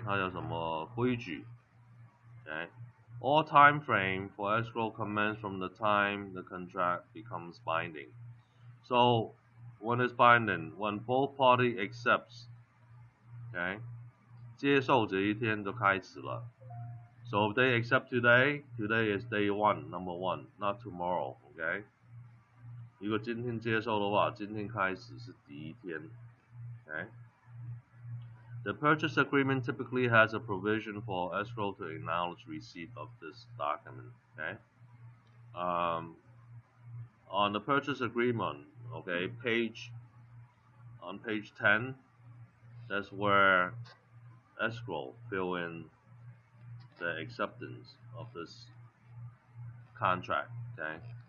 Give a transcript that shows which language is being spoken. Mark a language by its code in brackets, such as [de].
[zh] 它有什么规矩 okay? [en] All time frame for escrow commence from the time the contract becomes binding. So when it's binding, when both party accepts, okay? [zh] 接受这一天就开始了 [en] So if they accept today, today is day 1, number 1, not tomorrow, okay? [zh] 如果今天接受的话，今天开始是第一天 okay? [en] The purchase agreement typically has a provision for escrow to acknowledge receipt of this document, okay? On the purchase agreement, okay, on page 10, that's where escrow fill in the acceptance of this contract, okay?